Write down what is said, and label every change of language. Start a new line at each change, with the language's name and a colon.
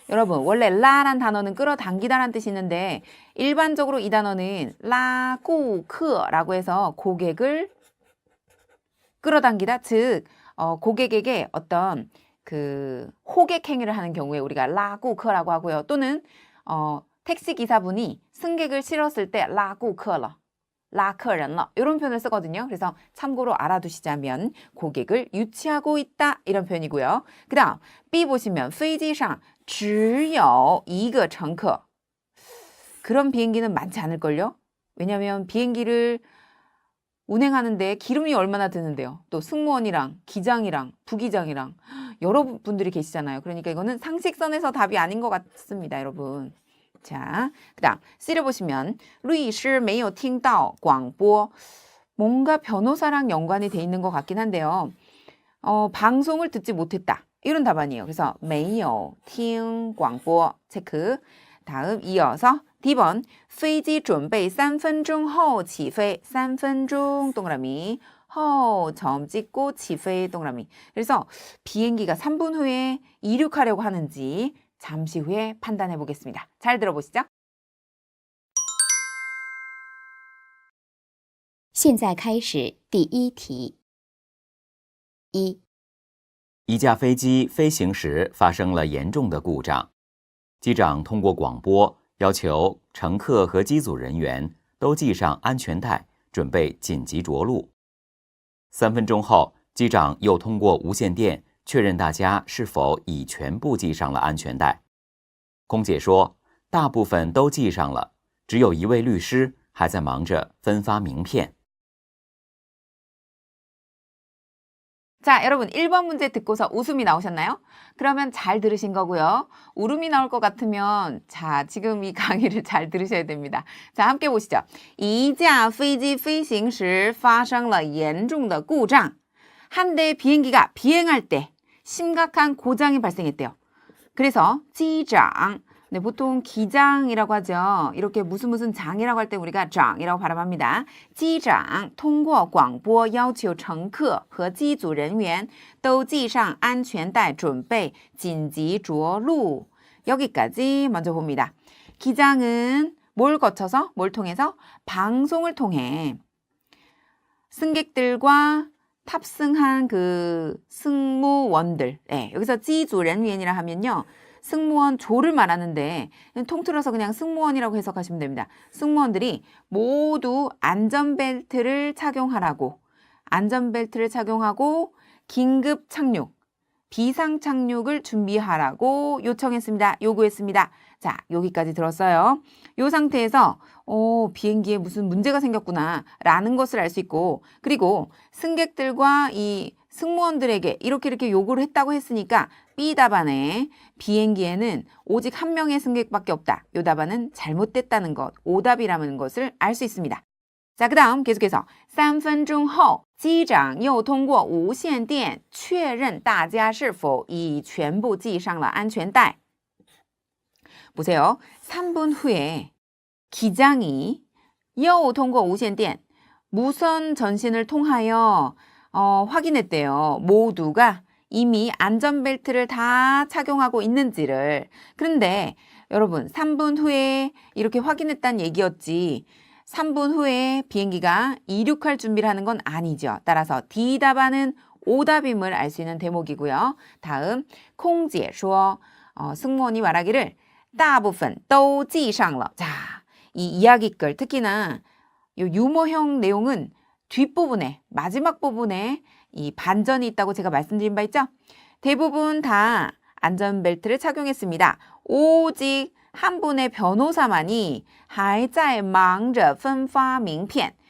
Korean: 여러분, 원래 라란 단어는 끌어당기다란 뜻이 있는데 일반적으로 이 단어는
Chinese: 拉顾客
Korean: 라고 해서 고객을 끌어당기다, 즉 고객에게 어떤 그 호객 행위를 하는 경우에 우리가 拉顾客라고 하고요. 또는 택시 기사분이 승객을 실었을 때
Chinese: 拉顾客了. 拉客人了
Korean: 이런 표현을 쓰거든요. 그래서 참고로 알아두시자면 고객을 유치하고 있다 이런 표현이고요. 그 다음 B 보시면
Chinese: 飞机上只有一个乘客.
Korean: 그런 비행기는 많지 않을걸요. 왜냐하면 비행기를 운행하는데 기름이 얼마나 드는데요. 또 승무원이랑 기장이랑 부기장이랑 여러분들이 계시잖아요. 그러니까 이거는 상식선에서 답이 아닌 것 같습니다, 여러분. 자, 그 다음 C를 보시면
Chinese: 律师没有听到广播.
Korean: 뭔가 변호사랑 연관이 돼 있는 것 같긴 한데요. 방송을 듣지 못했다. 이런 답안이에요. 그래서
Chinese: 没有听广播
Korean: 체크. 다음 이어서 D번
Chinese: 飞机准备3分钟后起飞.
Korean: 3分钟 동그라미. 后 점 찍고
Chinese: 起飞
Korean: 동그라미. 그래서 비행기가 3분 후에 이륙하려고 하는지 잠시 후에 판단해 보겠습니다. 잘 들어보시죠.
Chinese: 现在开始第一题。一、一架飞机飞行时发生了严重的故障，机长通过广播要求乘客和机组人员都系上安全带，准备紧急着陆。 3分钟后，机长又通过无线电确认大家是否已全部系上了安全带。空姐说，大部分都系上了，只有一位律师还在忙着分发名片。
Korean: 자, 여러분 1번 문제 듣고서 웃음이 나오셨나요? 그러면 잘 들으신 거고요. 울음이 나올 것 같으면 자, 지금 이 강의를 잘 들으셔야 됩니다. 자, 함께 보시죠.
Chinese: 一架飞机飞行时发生了严重的故障.
Korean: 한 대의 비행기가 비행할 때 심각한 고장이 발생했대요. 그래서 机长, 네, 보통 기장이라고 하죠. 이렇게 무슨 장이라고 할 때 우리가 장이라고 발음합니다.
Chinese: 机长通过广播要求乘客和机组人员都系上安全带准备紧急着陆.
Korean: 여기까지 먼저 봅니다. 기장은 뭘 거쳐서, 뭘 통해서? 방송을 통해 승객들과 탑승한 그 승무원들, 네, 여기서 机组人员이라 하면요, 승무원 조를 말하는데 통틀어서 그냥 승무원이라고 해석하시면 됩니다. 승무원들이 모두 안전벨트를 착용하라고, 안전벨트를 착용하고 긴급 착륙, 비상 착륙을 준비하라고 요청했습니다. 요구했습니다. 자, 여기까지 들었어요. 이 상태에서 비행기에 무슨 문제가 생겼구나 라는 것을 알 수 있고, 그리고 승객들과 이 승무원들에게 이렇게 요구를 했다고 했으니까 B 답안에 비행기에는 오직 한 명의 승객밖에 없다. 이 답안은 잘못됐다는 것, 오답이라는 것을 알 수 있습니다. 자, 그 다음 계속해서
Chinese: 3分钟后机长又通过无线电确认大家是否已全部系上了安全带.
Korean: 보세요. 3분 후에 기장이
Chinese: 又通过无线电
Korean: 무선 전신을 통하여 확인했대요. 모두가 이미 안전벨트를 다 착용하고 있는지를. 그런데 여러분 3분 후에 이렇게 확인했다는 얘기였지 3분 후에 비행기가 이륙할 준비를 하는 건 아니죠. 따라서 D 답안은 오답임을 알 수 있는 대목이고요.
Chinese: 다음 空姐说
Korean: 승무원이 말하기를
Chinese: 大部分都系上了.
Korean: 자, 이 이야기글 특히나 이 유머형 내용은 뒷부분에 마지막 부분에 이 반전이 있다고 제가 말씀드린 바 있죠. 대부분 다 안전벨트를 착용했습니다. 오직 한 분의 변호사만이
Chinese: 还在忙着分发名片.